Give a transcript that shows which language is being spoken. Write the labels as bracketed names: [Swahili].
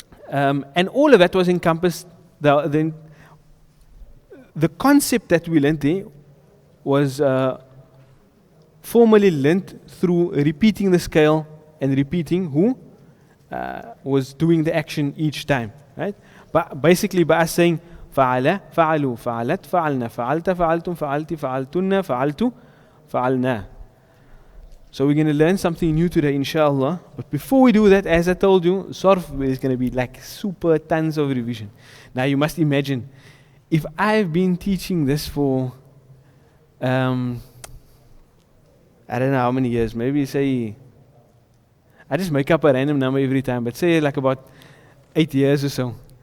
[English] And all of that was encompassed. The concept that we learned there was formally learnt through repeating the scale and repeating who was doing the action each time. Right? But basically by us saying [Arabic] فعل فعلوا فعلت فعلنا فعلت فعلتم فعلتي فعلتن فعلتوا فعلنا. [English] So we're going to learn something new today, inshallah. But before we do that, as I told you, Sarf is going to be like super tons of revision. Now you must imagine, if I've been teaching this for I don't know how many years, maybe say, I just make up a random number every time, but say like about 8 years or so.